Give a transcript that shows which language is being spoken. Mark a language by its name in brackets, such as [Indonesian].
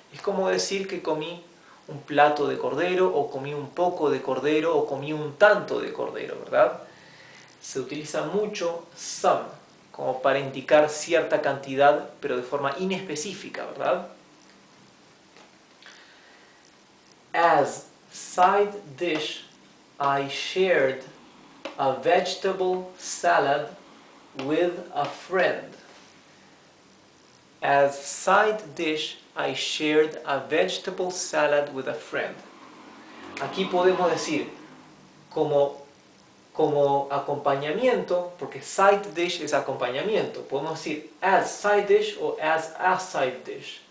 [Spanish] Es como decir que comí un plato de cordero, o comí un poco de cordero, o comí un tanto de cordero, ¿verdad? Se utiliza mucho some, como para indicar cierta cantidad, pero de forma inespecífica, ¿verdad? [English] As side dish, I shared a vegetable salad with a friend. As side dish, I shared a vegetable salad with a friend. [Spanish] Aquí podemos decir como acompañamiento, porque side dish es acompañamiento. Podemos decir [English] as side dish o as a side dish.